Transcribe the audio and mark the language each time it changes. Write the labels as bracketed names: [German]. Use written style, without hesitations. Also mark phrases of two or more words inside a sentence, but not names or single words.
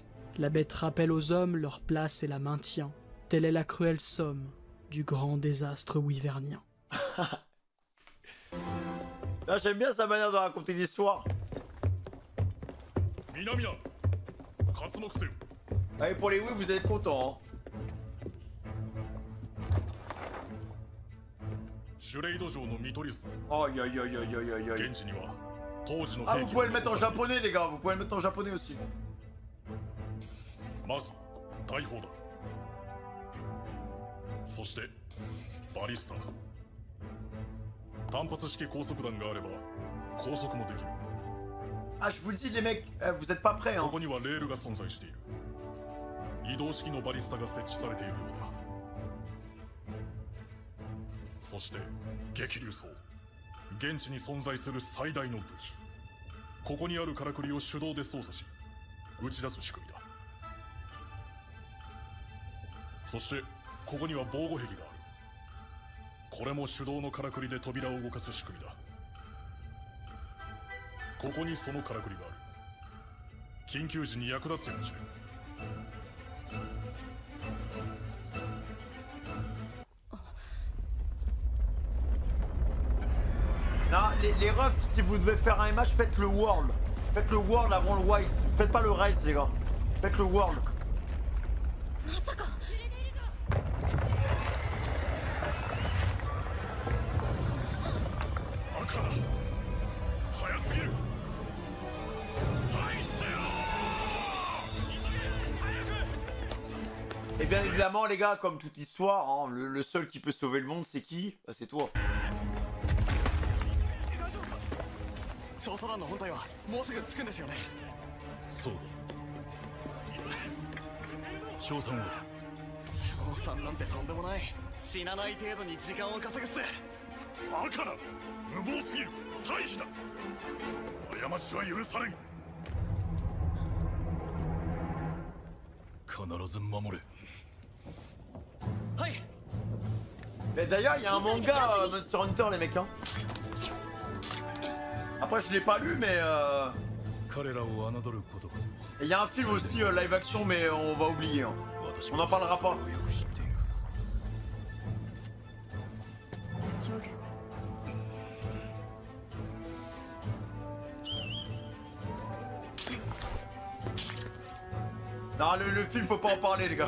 [French] La bête rappelle aux hommes leur place et la maintient. Telle est la cruelle somme du grand désastre wyvernien. Là j'aime bien sa manière de raconter l'histoire. Minamia, Katsumoku. Allez pour les oui vous allez être contents hein. [Japanese] シュレイド城の見取り図。 Aïe aïe aïe aïe aïe aïe aïe. 現地には当時の Ah 兵 [French] vous [Japanese] 器 [French] pouvez [Japanese] が [French] le mettre en [Japanese] 残されている [French] japonais les gars, vous pouvez le mettre en japonais aussi. [Japanese] まず大砲だ。そしてバリスタ。単発式高速弾があれば高速もできる。 [French] Ah je vous le dis les mecs, vous êtes pas prêts [Japanese] こ [French] hein. [Japanese] こにはレールが存在している。移動式のバリスタが設置されているようだ。そして激流槍。現地に存在する最大の武器。ここにあるからくりを手動で操作し打ち出す仕組みだ。そしてここには防護壁がある。これも手動のからくりで扉を動かす仕組みだ。ここにそのからくりがある。緊急時に役立つやもしれん。 [French] Non, les refs, si vous devez faire un match, faites le World. Faites le World avant le Wilds. Faites pas le Rise, les gars. Faites le World. [Japanese] まさか赤だ。早すぎる。対してよ。 [French] Et bien évidemment, les gars, comme toute histoire, hein, le seul qui peut sauver le monde, c'est qui? Bah, c'est toi. [Japanese] 調査団の本隊はもうすぐ着くんですよね。そうだ。賞賛は賞賛なんてとんでもない。死なない程度に時間を稼ぐっす。赤だ。無謀すぎる。退避だ。過ちは許されん。必ず守れ。はい。 [French] Mais d'ailleurs, il y a un manga Monster Hunter, les mecs. Hein. Après, je l'ai pas lu, mais. [Japanese] 彼らを侮ることこそ。 [French] Il y a un film aussi [English] live action, [French] mais on va oublier. Hein. On n'en parlera pas. [Japanese] 将軍 [French] Non, le film, faut pas en parler, les gars.